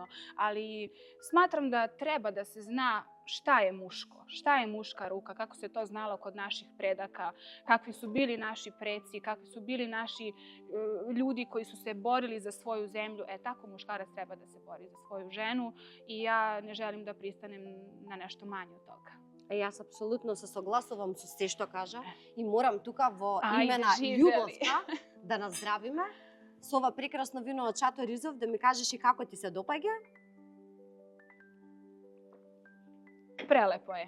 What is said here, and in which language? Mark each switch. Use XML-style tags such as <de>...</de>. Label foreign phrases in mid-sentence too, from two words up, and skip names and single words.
<sr>Ali smatram da treba da se zna šta je muško, šta je muška ruka, kako se to znalo kod naših predaka, kakvi su bili naši preci, kakvi su bili naši ljudi koji su se borili za svoju zemlju. Tako muškarac treba da se bori za svoju ženu i ja ne želim da pristanem na nešto manje od toga.</sr> <mk>Јас апсолутно се согласувам со се што кажа и морам тука во име на љубовта да наздравиме со ова прекрасно вино од Шато Ризов, да ми кажеш и како ти се допаѓа?</mk> <sr>Прелепо е.</sr>